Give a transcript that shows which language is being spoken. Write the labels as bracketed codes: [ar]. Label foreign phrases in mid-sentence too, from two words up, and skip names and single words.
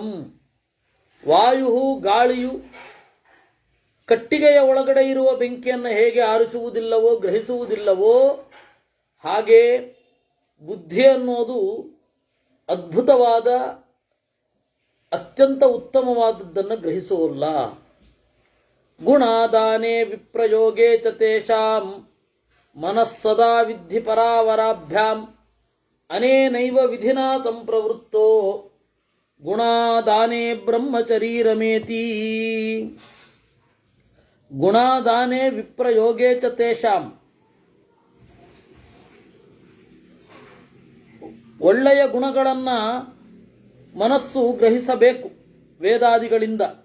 [kn] ವಾಯು, ಗಾಳಿಯು ಕಟ್ಟಿಗೆಯ ಒಳಗಡೆ ಇರುವ ಬೆಂಕಿಯನ್ನು ಹೇಗೆ ಆರಿಸುವುದಿಲ್ಲವೋ ಗ್ರಹಿಸುವುದಿಲ್ಲವೋ ಹಾಗೆ ಬುದ್ಧಿ ಅನ್ನೋದು ಅದ್ಭುತವಾದ ಅತ್ಯಂತ ಉತ್ತಮವಾದದ್ದನ್ನು ಗ್ರಹಿಸುವಲ್ಲ. [sa] ಗುಣಾದಾನೇ ವಿಪ್ರಯೋಗೇ ಚ ತೇಷಾಂ ಮನಸ್ಸದಾ ವಿದ್ಧಿ ಪರಾವರಾಭ್ಯಾಂ ಅನೇನೈವ ವಿಧಿನಾ ಸಂಪ್ರವೃತ್ತೋ ಗುಣಾದಾನೇ ಬ್ರಹ್ಮಚರೀರಮೇತಿ. ಗುಣಾದಾನೇ ವಿಪ್ರಯೋಗೇ ಚ ತೇಷಾಂ. [kn] ಒಳ್ಳೆಯ ಗುಣಗಳನ್ನು ಮನಸ್ಸು ಗ್ರಹಿಸಬೇಕು ವೇದಾದಿಗಳಿಂದ.